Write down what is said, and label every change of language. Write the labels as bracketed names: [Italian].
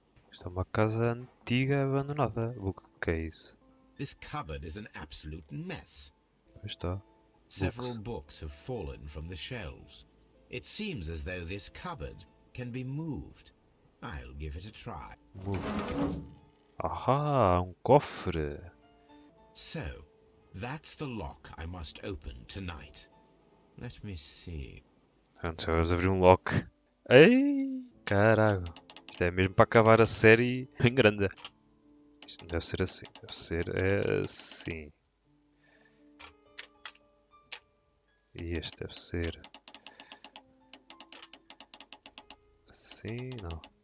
[Portuguese] Isto é uma casa antiga abandonada. [English] Bookcase. This cupboard is an absolute mess. [Portuguese] Pois está. [English] Several Books. books have fallen from the shelves. It seems as though this cupboard can be moved. I'll give it a try. Move. [Portuguese] Ahá, um cofre. [English] So, that's the lock I must open tonight. Let me see. [Portuguese] Pronto, vamos abrir um lock. Ei, caralho. Isto é mesmo para acabar a série em grande. Isto não deve ser assim. Deve ser assim. E este deve ser assim, não.